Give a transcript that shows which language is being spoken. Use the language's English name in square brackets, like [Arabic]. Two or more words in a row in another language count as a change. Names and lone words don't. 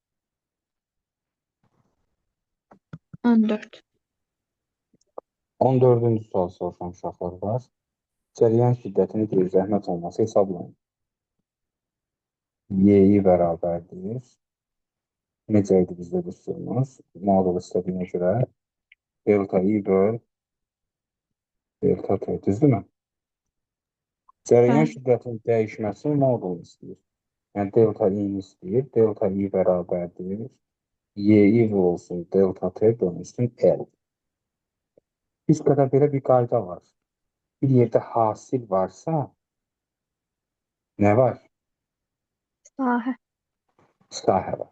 [Azerbaijani] 14. 14-cü sual soruşan uşaqlar var. Cəryan şiddətini deyir, zəhmət olmasa hesablayın. Y-yi bərabərdir. Necə idi bizdə düsturumuz? Modul istədiyinə görə delta i böl delta t, düzdürmü? Cərəyan Bəli. şiddətinin dəyişməsi modul istəyir. Yəni delta i-ni istəyir. Delta i bərabərdir. Y-i vurulsun delta t bölünsün L. Fizikada belə bir qayda var. Bir yerdə hasil varsa, nə var? Sahə. Sahə var.